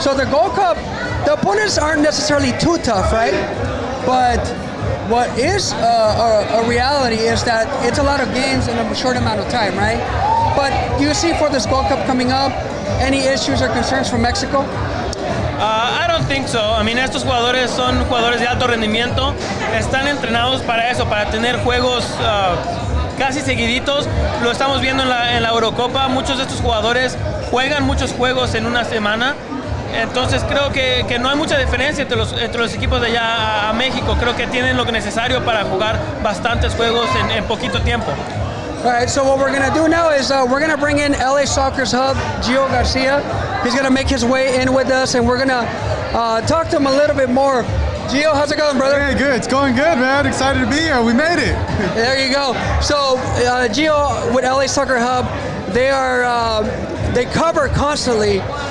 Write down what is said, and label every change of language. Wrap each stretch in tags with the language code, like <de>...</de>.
<en>So the Gold Cup, the opponents aren't necessarily too tough, right? But what is a reality is that it's a lot of games in a short amount of time, right? But do you see for this Gold Cup coming up any issues or concerns from Mexico? I don't think so. I mean,</en> <es>estos jugadores son jugadores de alto rendimiento. Están entrenados para eso, para tener juegos casi seguiditos. Lo estamos viendo en la Eurocopa. Muchos de estos jugadores juegan muchos juegos en una semana. Entonces creo que no hay mucha diferencia entre los equipos de allá a México. Creo que tienen lo necesario para jugar bastantes juegos en poquito tiempo.</es> <en>All right, so what we're going to do now is we're going to bring in LA Soccer's hub, Gio Garcia. He's going to make his way in with us, and we're going to talk to him a little bit more. Gio, how's it going, brother? Hey, good. It's going good, man. Excited to be here. We made it. There you go. So, Gio with LA Soccer Hub, they cover constantly.</en>